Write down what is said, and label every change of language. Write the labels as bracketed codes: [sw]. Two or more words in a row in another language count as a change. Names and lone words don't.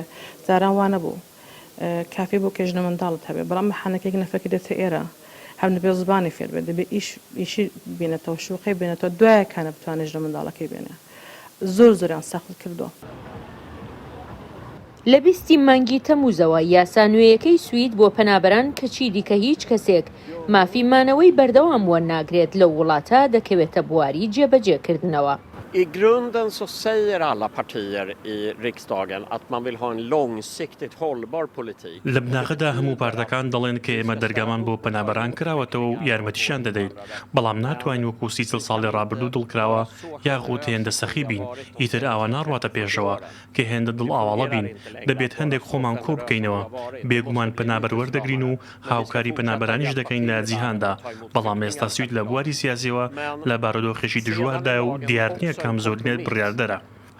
[ckb] جاران وانە بوو کافی بۆ کە ژنە منداڵت هەبێ، بەڵام بەحانەکەیەک نەفەکی دێتە ئێرە هەم دەبێت زبانی فێر بێت، دەبێت ئیشی بێنێتەوە، شوقی بێنێتەوە، دوایەکانە بتوانێت ژنە منداڵەکەی بێنێ. زۆریان سەخت کردووە. لە 20 مانگی تەمووزەوە یاسا نوێیەکەی سوید بۆ پەنابەران کەچی دیکە هیچ کەسێک مافی مانەوەی بەردەوام وەرناگرێت لەو وڵاتە دەکەوێتە بواری جێبەجێکردنەوە. [sv] I grunden så säger alla partier i riksdagen att man vill ha en långsiktigt hållbar politik. [ckb] لە بناغەدا هەموو پارتەکان دەڵێن کە ئێمە دەرگامان بۆ پەنابەران کراوەتەوە و یارمەتیشان دەدەین، بەڵام ناتوانین وەکو 30 ساڵی ڕابردوو دڵکراوە یاخود هێندە سەخی بین، ئیتر ئاوا ناڕواتە پێشەوە کە هێندە دڵ ئاواڵە بین. دەبێت هەندێک خۆمان کۆ بکەینەوە، بێگومان پەنابەر وەردەگرین و هاوکاری پەنابەرانیش دەکەین لە جیهاندا، بەڵام ئێستا سوید لە بواری سیاسیەوە لە بارودۆخێکی دژواردایە و دیار نییە کام زۆرنێت بڕیاردەرە.